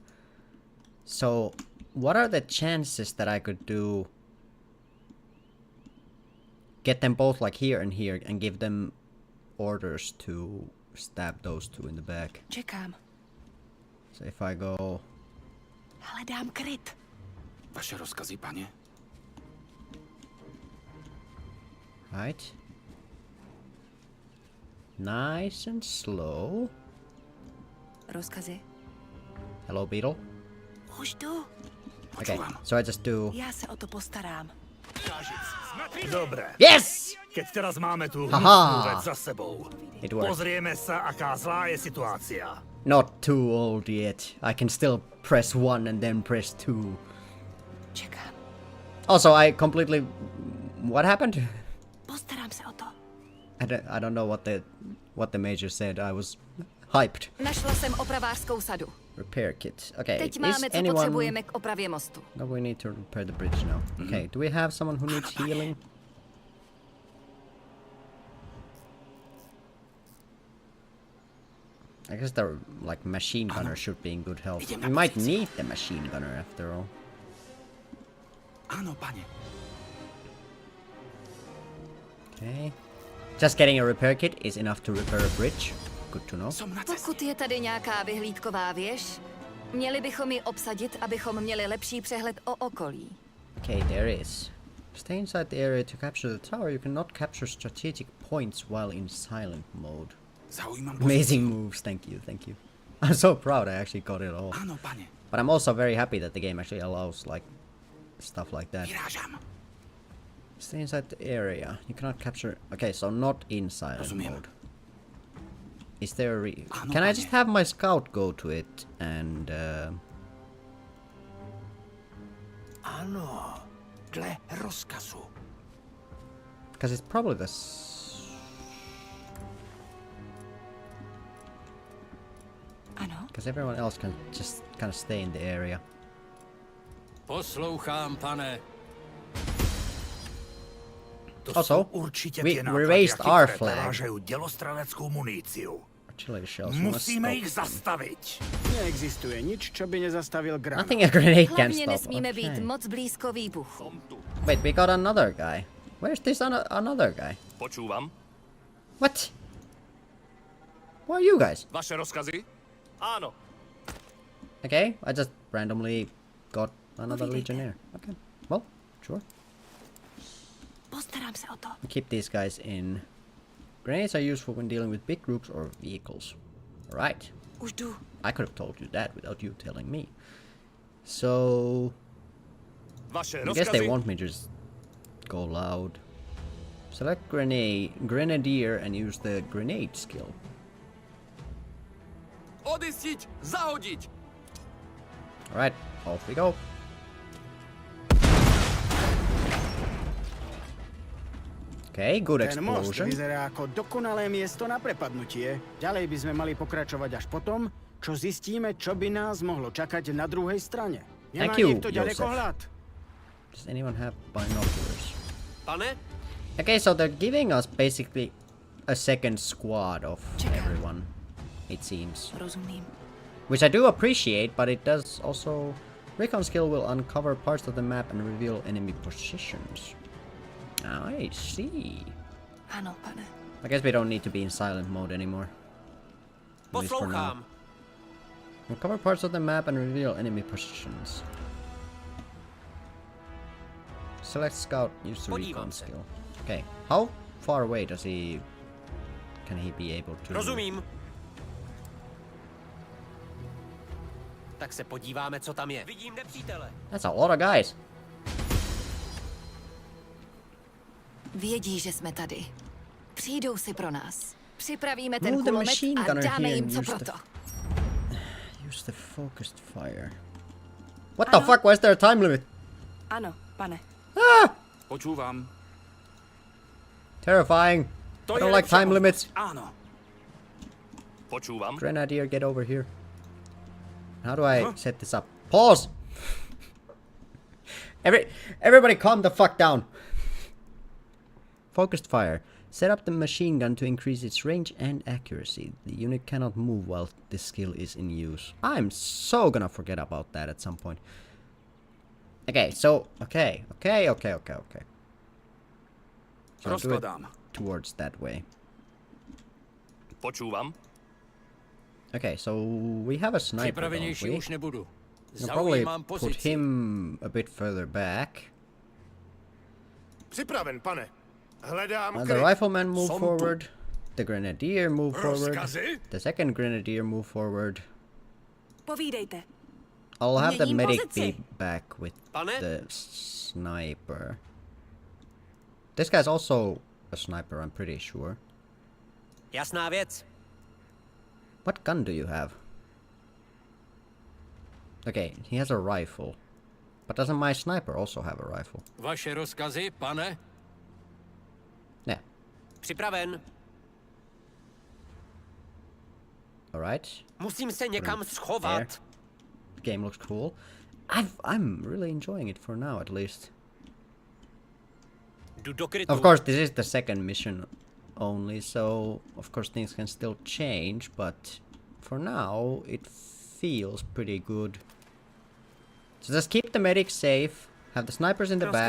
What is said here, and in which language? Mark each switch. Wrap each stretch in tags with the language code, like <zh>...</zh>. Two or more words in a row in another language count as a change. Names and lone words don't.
<en>So, what are the chances that I could do... Get them both like here and give them orders to stab those 2 in the back?</en> <cs>Čekám.</cs> <en>So if I go...</en> <cs>Hledám kryt. Vaše rozkazy, paně.</cs> <en>Right. Nice and slow.</en> <cs>Rozkazy.</cs> <en>Hello, Beetle.</en> <cs>Už jdu.</cs> <en>Okay, so I just do...</en> <cs>Já se o to postarám. Dobré.</cs> <en>Yes!</en> <sk>Keď teraz máme tu Haha. hnusnú vec za sebou.</sk> <en>It worked.</en> <sk>Pozrieme sa, aká zlá je situácia.</sk> <en>Not too old yet. I can still press 1 and then press 2.</en> <cs>Čekám.</cs> <en>Also, I completely... What happened?</en> <cs>Postarám se o to.</cs> <en>I don't know what the major said. I was hyped.</en> <cs>Našla jsem opravářskou sadu.</cs> <en>Repair kit. Okay,</en> <cs>Teď</cs> <en>is</en> <cs>máme, co</cs> <en>anyone...</en> <cs>potřebujeme k opravě mostu.</cs> <en>No, we need to repair the bridge now. Okay, do we have someone who needs healing? I guess the like machine gunner should be in good health. We might need the machine gunner after all.</en> <cs>Ano, paně.</cs> <en>Okay. Just getting a repair kit is enough to repair a bridge. Good to know.</en> <sk>Som na cestě.</sk> <cs>Pokud je tady nějaká vyhlídková věž, měli bychom ji obsadit, abychom měli lepší přehled o okolí.</cs> <en>Okay, there is. Stay inside the area to capture the tower. You cannot capture strategic points while in silent mode. Amazing moves, thank you, thank you. I'm so proud I actually got it all.</en> <cs>Ano, pane.</cs> <en>But I'm also very happy that the game actually allows like stuff like that.</en> <cs>Vyrážám.</cs> <en>Stay inside the area. You cannot capture. Okay, so not in silent</en> <cs>Rozumím.</cs> <en>mode. Is there a</en> <cs>Ano,</cs> <en>Can I</en> <cs>pane.</cs> <en>just have my scout go to it and</en> <cs>Ano, dle rozkazu.</cs> <en>because it's probably the</en> <cs>Ano?</cs> <en>because everyone else can just kind of stay in the area.</en> <cs>Poslouchám, pane. To</cs> <en>Also,</en> <cs>jsou určitě</cs> <en>we</en> <cs>ty náklady,</cs> <en>raised</en> <cs>jaký</cs> <en>our</en> <cs>které</cs> <en>flag.</en> <cs>vyvážejí dělostřeleckou muníciu.</cs> <en>Artillery shells.</en> <cs>Musíme jich zastavit.</cs> <sk>Neexistuje nič, čo by nezastavil granát.</sk> <en>Nothing a grenade can</en> <cs>Hlavně</cs> <en>stop.</en> <cs>nesmíme</cs> <en>Okay.</en> <cs>být moc blízko výbuchu.</cs> <en>Wait, we got another guy. Where's this another guy?</en> <sk>Počúvam.</sk> <en>What? Who are you guys?</en> <sk>Vaše rozkazy? Áno.</sk> <en>Okay, I just randomly got another</en> <cs>Povídejte.</cs> <en>legionnaire. Okay, well, sure.</en> <cs>Postarám se o to.</cs> <en>Keep these guys in. Grenades are useful when dealing with big groups or vehicles. Alright.</en> <cs>Už jdu.</cs> <en>I could have told you that without you telling me. So</en> <cs>Vaše</cs> <en>I guess they want me to just go loud. Select grenadier and use the grenade skill.</en> <sk>Odistiť, zahodiť.</sk> <en>Alright, off we go. Okay, good</en> <sk>Ten most</sk> <en>explosion.</en> <sk>vyzerá ako dokonalé miesto na prepadnutie. Ďalej by sme mali pokračovať až potom, čo zistíme, čo by nás mohlo čakať na druhej strane. Nemá</sk> <en>Thank you,</en> <sk>niekto ďalekohľad?</sk> <en>Does anyone have binoculars?</en> <cs>Pane?</cs> <en>Okay, so they're giving us basically a second squad of everyone, it seems.</en> <cs>Rozumím.</cs> <en>Which I do appreciate, but it does also... Recon skill will uncover parts of the map and reveal enemy positions. I see.</en> <cs>Ano, pane.</cs> <en>I guess we don't need to be in silent mode anymore. At least for now.</en> <cs>Poslouchám.</cs> <en>Uncover parts of the map and reveal enemy positions. Select scout, use the recon</en> <cs>Podívám se.</cs> <en>skill. Okay, how far away does he... Can he be able to...</en> <cs>Rozumím. Tak se podíváme, co tam je. Vidím nepřítele.</cs> <en>That's a lot of guys.</en> <cs>Vědí, že jsme tady. Přijdou si pro nás. Připravíme ten</cs> <en>Move the</en> <cs>kulomet</cs> <en>machine</en> <cs>a</cs> <en>gunner</en> <cs>dáme</cs> <en>here</en> <cs>jim</cs> <en>and</en> <cs>co</cs> <en>use</en> <cs>pro</cs> <en>the-</en> <cs>to.</cs> <en>Use the focused fire. What the fuck? Why is there a time limit?</en> <cs>Ano, pane.</cs> <sk>Počúvam.</sk> <en>Terrifying. I don't like time limits.</en> <sk>Áno. Počúvam.</sk> <en>Grenadier, get over here. How do I set this up? Pause! Everybody calm the fuck down. Focused fire. Set up the machine gun to increase its range and accuracy. The unit cannot move while this skill is in use. I'm so gonna forget about that at some point. Okay, so... Okay. So I'll do it</en> <cs>Rozkladám.</cs> <en>towards that way.</en> <sk>Počúvam.</sk> <en>Okay, so we have a sniper, don't</en> <cs>Připravenější</cs> <en>we?</en> <cs>už nebudu.</cs> <en>I'll probably</en> <cs>Zaujímám</cs> <en>put</en> <cs>pozici.</cs> <en>him a bit further back.</en> <cs>Připraven, pane. Hledám</cs> <en>The rifleman move</en> <sk>Som tu.</sk> <en>forward. The grenadier move forward.</en> <cs>Rozkazy?</cs> <en>The second grenadier move forward.</en> <cs>Povídejte.</cs> <en>I'll have the</en> <cs>Měním</cs> <en>medic</en> <cs>pozici.</cs> <en>be back with</en> <cs>Pane?</cs> <en>the sniper. This guy's also a sniper, I'm pretty sure.</en> <cs>Jasná věc.</cs> <en>What gun do you have? Okay, he has a rifle. But doesn't my sniper also have a rifle?</en> <cs>Vaše rozkazy, pane?</cs> <en>Yeah.</en> <cs>Připraven.</cs> <en>Alright.</en> <cs>Musím se někam</cs> <en>There.</en> <cs>schovat.</cs> <en>The game looks cool. I'm really enjoying it for now, at least.</en> <cs>Jdu do krytu.</cs> <en>Of course, this is the second mission only, so of course things can still change, but for now it feels pretty good. So just keep the medics safe, have the snipers in the back.</en>